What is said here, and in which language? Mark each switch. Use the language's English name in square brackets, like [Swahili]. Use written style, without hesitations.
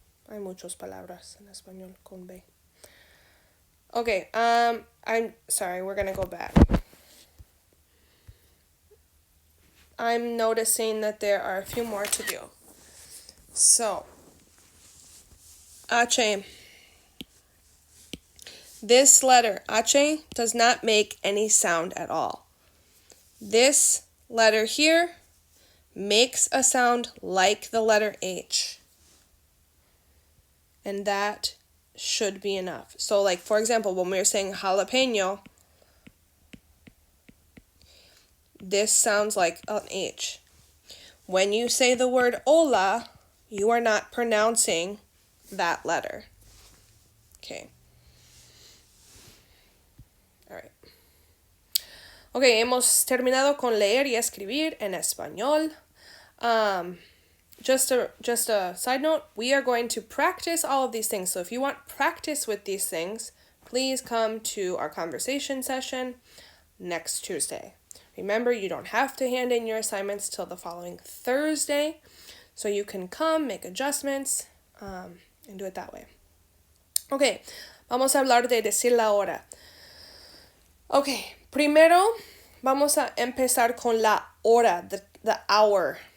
[Spanish] Hay muchas palabras en español con B. [English] Okay, I'm sorry, we're gonna go back. I'm noticing that there are a few more to do. So, H. This letter, H, does not make any sound at all. This letter here makes a sound like the letter H. And that should be enough. So like, for example, when we were saying jalapeño, this sounds like an H. When you say the word hola, you are not pronouncing that letter. Okay. All right. [Spanish] Okay, hemos terminado con leer y escribir en español. [English] Just a side note, we are going to practice all of these things. So if you want practice with these things, please come to our conversation session next Tuesday. Remember, you don't have to hand in your assignments till the following Thursday, so you can come, make adjustments, and do it that way. [Spanish] Okay, vamos a hablar de decir la hora. Okay, primero vamos a empezar con la hora, [English] the hour.